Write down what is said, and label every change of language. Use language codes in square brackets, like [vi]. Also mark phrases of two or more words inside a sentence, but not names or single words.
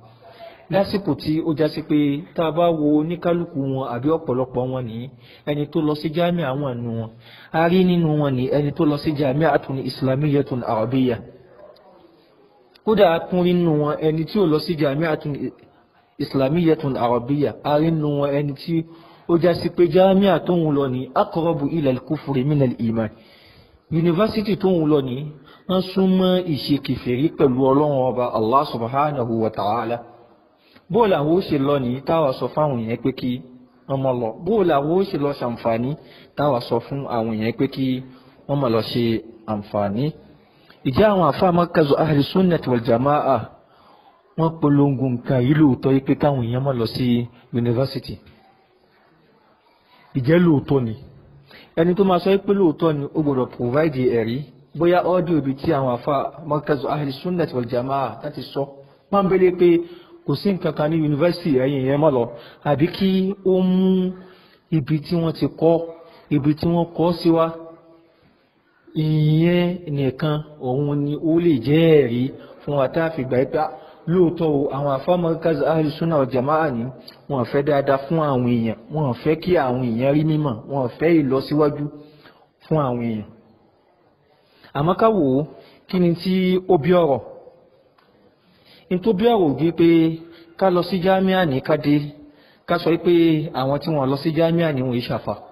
[yo] lásìkò tí ó já sí pé tá a bá wo oníkálukú wọn àbí ọ̀pọ̀lọpọ̀ wọn ní ẹni tó lọ sí jámíà àwọn àánú wọn a rí nínú wọn ní ẹni tó lọ sí [ar] جامعة إسلامية عربية. [yo] kódà a tún rí nínú wọn ẹni tí ò lọ sí [ar] جامعة إسلامية عربية [yo] a rí nínú wọn ẹni tí ó já sí pé jámíà tó ń lọ ní [ar] أقرب إلى الكفر من الإيمان. [yo] yunifásitì tó ń lọ ní wọ́n súnmọ́ ìṣe kèfèrí pẹ̀lú ọlọ́run ọba [ar] الله سبحانه وتعالى. [yo] bóòlù àwọn ó ṣe lọ ní táwa sọ fáwọn èèyàn pé kí wọ́n mọ̀ lọ, bóòlù àwọn ó ṣe lọ ṣàǹfààní táwa sọ fún àwọn èèyàn pé kí wọ́n mọ̀ lọ ṣe àǹfààní. ìjẹ́ àwọn àfáà [ar] مركز أهل السنة والجماعة [yo] wọ́n polongo nǹkan yìí lóòótọ́ yìí pé káwọn èèyàn mọ̀ lọ sí yunifásitì. ìjẹ́ lóòótọ́ ni ẹni tó máa sọ pé lóòótọ́ ni ó gbọ́dọ̀ provide ẹ̀rí bóyá ọ́díò ibi tí àwọn àfáà [ar] مركز أهل السنة والجماعة [yo] láti sọ pọ́nbélé pé kò sí nǹkan kan ní yunifásitì ẹ̀yìn yẹn mọ́ lọ, àbí kí ó mú ibi tí wọ́n ti kọ́ ibi tí wọ́n kọ́ sí wa. ìyẹn nìkan òun ni ó lè jẹ́ ẹ̀rí fún wa tá a fi gbà pé lóòótọ́ o àwọn àfáà [ar] مركز أهل السنة والجماعة [yo] ni wọ́n fẹ́ dáadáa fún àwọn èèyàn, wọ́n fẹ́ kí àwọn èèyàn rí mímọ̀, wọ́n fẹ́ ìlọsíwájú fún àwọn èèyàn. àmọ́ ká wò ó kí ni tí ó bí ọ̀rọ̀ tó bí ọ̀rọ̀ òdi pé ká lọ sí jámíà ní ká dé ká sọ pé àwọn tí wọ́n lọ sí jámíà ní wọ́n ìṣàfà.